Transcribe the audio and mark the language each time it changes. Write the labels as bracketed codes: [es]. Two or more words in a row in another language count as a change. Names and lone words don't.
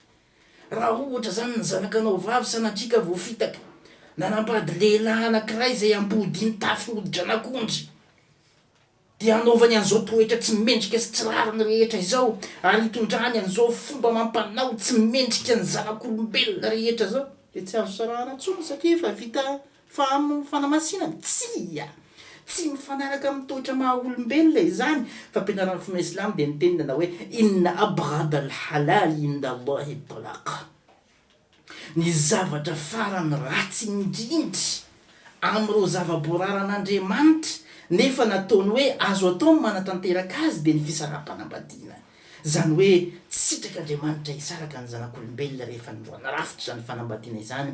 [mg] Raha ohatra zany ny zanakanao vavy sanatrika voafitaka nanambady lehilahy anankiray zay ampody ny tafy hoditran'akondry de anaovany an'izao toetra tsy mendrika sy tsy rariny rehetra izao, ary hitondrany an'izao fomba mampanao tsy mendrika ny zanak'olombelona rehetra zao, de tsy azo sarahana intsony satria fa vita fanamasinana. Tsy mifanaraka amin'ny toetra maha olombelona izany. Fa ampianaran'ny finoana Islam de nitenina hoe [ar] إن أبغض الحلال عند الله الطلاق. [mg] Ny zavatra farany ratsy indrindry amin'ireo zava-boararan'Andriamanitra nefa nataony hoe azo atao manatanteraka azy de ny fisarahampanambadiana. Zany hoe tsitrak'Andriamanitra hisaraka ny zanak'olombelona rehefa narafitra zany fanambadiana izany.